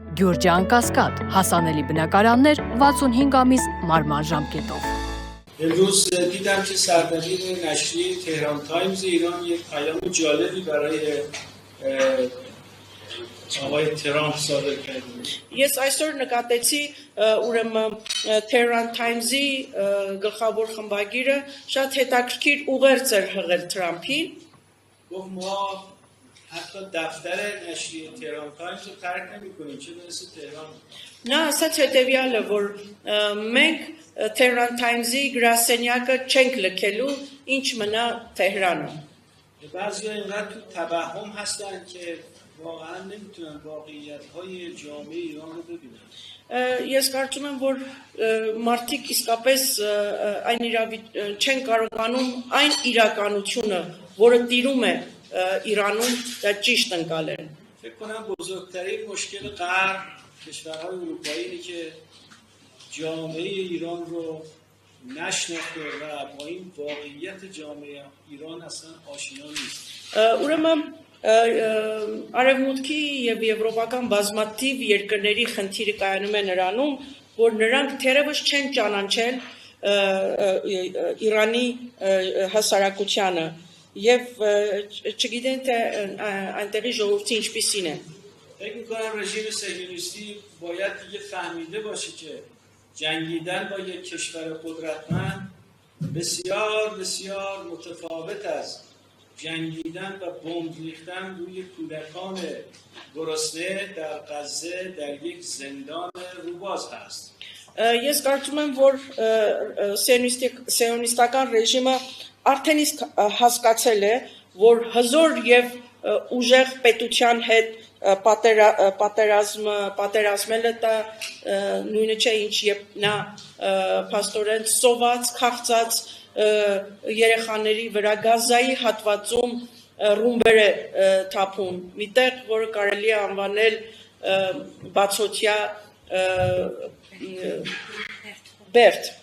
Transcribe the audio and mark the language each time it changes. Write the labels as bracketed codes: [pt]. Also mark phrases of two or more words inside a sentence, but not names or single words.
[hy] Գյուրջան Կասկադ, հասանելի բնակարաններ 65 ամիս մարման ժամկետով։ [fa] امروز دیدم که سردبیر نشریه تهران تایمز ایران یک پیام جالبی برای آقای ترامپ صادر کرده. [hy] Ես այսօր նկատեցի ուրեմն Tehran Times-ի գլխավոր խմբագիրը շատ հետաքրքիր ուղերձ էր հղել Թրամփին. [fa] گفت ما حتی دفتر نشریه تهران تایمز رو ترک نمی‌کنیم چه برسه تهران. [hy] Նա ասաց հետևյալը, որ մենք Tehran Times-ի գրասենյակը չենք լքելու, ինչ մնա Թեհրանը. [fa] بعضی‌ها اینقدر تو توهم هستن که واقعا نمیتونن واقعیت‌های جامعه ایران رو ببینن. [hy] Ես կարծում եմ, որ մարդիկ իսկապես այն չեն կարողանում այն իրականությունը, որը տիրում է Իրանում, դա ճիշտ ընկալեն. [fa] فکر کنم بزرگترین مشکل غرب کشورهای اروپایی اینه که جامعه ایران رو نشناخته و با این واقعیت جامعه ایران اصلا آشنا نیست. [hy] Ուրեմն Արևմուտքի եւ եվրոպական բազմաթիվ երկրների խնդիրը կայանում է նրանում, որ նրանք թերևս չեն ճանաչել Իրանի հասարակությանը եւ չգիտեն թե այնտեղի ժողովրդի ինչպիսին է. [fa] فکر می‌کنم رژیم صهیونیستی باید دیگه فهمیده باشه که جنگیدن با یک کشور قدرتمند بسیار بسیار متفاوت است. جنگیدن و بمب ریختن روی کودکان گرسنه در غزه در یک زندان روباز هست. [hy] Ես կարծում եմ, որ սիոնիստական ռեժիմը արդեն իսկ հասկացել է, որ հզոր եւ ուժեղ պետության հետ պատերազմելը դա նույնը չէ, ինչ երբ նա փաստորեն սոված, քաղցած երեխաների վրա գազայի հատվածում ռումբեր է թափում, միտեղ, որը կարելի է անվանել բացօթյա բերդ.